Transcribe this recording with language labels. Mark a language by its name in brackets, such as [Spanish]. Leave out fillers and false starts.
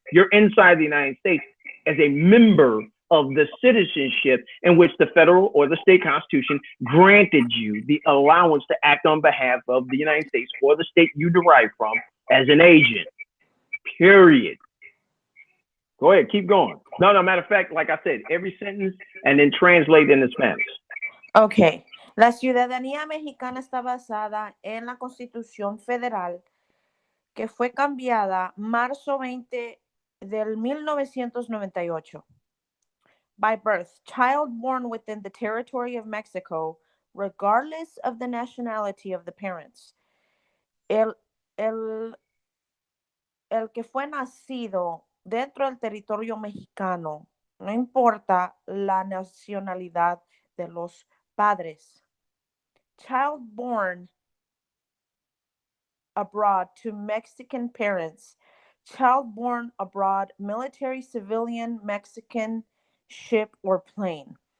[English] You're inside the United States as a member of the citizenship in which the federal or the state constitution granted you the allowance to act on behalf of the United States or the state you derive from as an agent. Period. Go ahead, keep going. No, matter of fact, like I said, every sentence and then translate into Spanish. Okay. [Spanish] La ciudadanía mexicana está basada en la Constitución Federal que fue cambiada marzo 20 del 1998. [English] By birth, child born within the territory of Mexico, regardless of the nationality of the parents. [Spanish] El que fue nacido dentro del territorio mexicano, no importa la nacionalidad de los padres. [English] Child born abroad to Mexican parents, child born abroad, military, civilian, Mexican, ship or plane.